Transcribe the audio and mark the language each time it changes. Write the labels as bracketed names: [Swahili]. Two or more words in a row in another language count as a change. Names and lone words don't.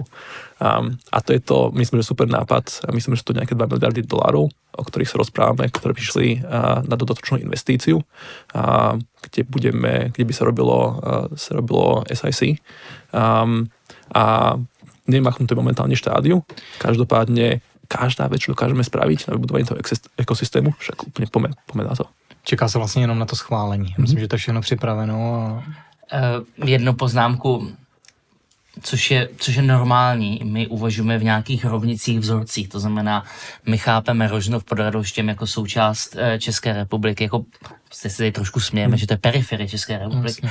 [Slovak] A to je to, myslím, že super nápad. Myslím, že sú to nejaké $2 miliardy, o ktorých sa rozprávame, ktoré prišli na dodatočnú investíciu, kde by sa robilo SiC. A neviem, akom to je momentálne štádiu. Každopádne každá vec, čo dokážeme spraviť na vybudovanie toho ekosystému, však úplne poďme na to. [Czech] Čeká se vlastně jenom na to schválení. Myslím, že to je všechno připraveno. Jednu poznámku, což je normální. My uvažujeme v nějakých rovnicích vzorcích, to znamená, my chápeme Rožnov pod Radhoštěm jako součást České republiky, jako se tady trošku smějeme, že to je periferie České republiky.